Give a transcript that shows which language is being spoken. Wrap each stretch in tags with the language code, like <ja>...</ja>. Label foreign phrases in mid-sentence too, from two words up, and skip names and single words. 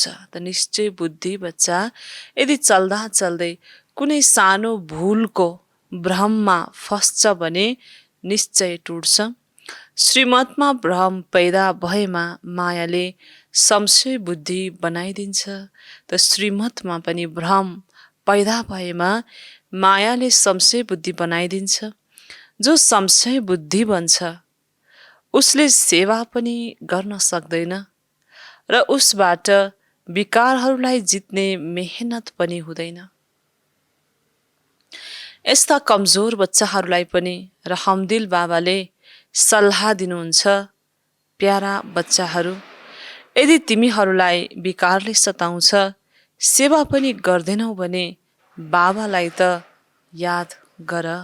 <ne>त निश्चय बुद्धि बच्चा यदि चल्दा चल्दै कुनै सानो भूलको भ्रममा फस्छ भने निश्चय टुट्छ। श्रीमतमा भ्रम पैदा भएमा मायाले संशय बुद्धि बनाइदिन्छ। त श्रीमतमा पनि भ्रम पैदा भएमा मायाले संशय बुद्धि बनाइदिन्छ। जो संशय बुद्धि बन्छ उसले सेवा पनि गर्न सक्दैन र उसबाट विकारहरूलाई जित्ने मेहनत पनि हुँदैन। यस्ता कमजोर बच्चाहरूलाई पनि रहमदिल बाबाले सल्लाह दिनुहुन्छ, प्यारा बच्चाहरू, यदि तिमीहरूलाई विकारले सताउँछ, सेवा पनि गर्दैनौ भने बाबालाई त याद गर।</ne>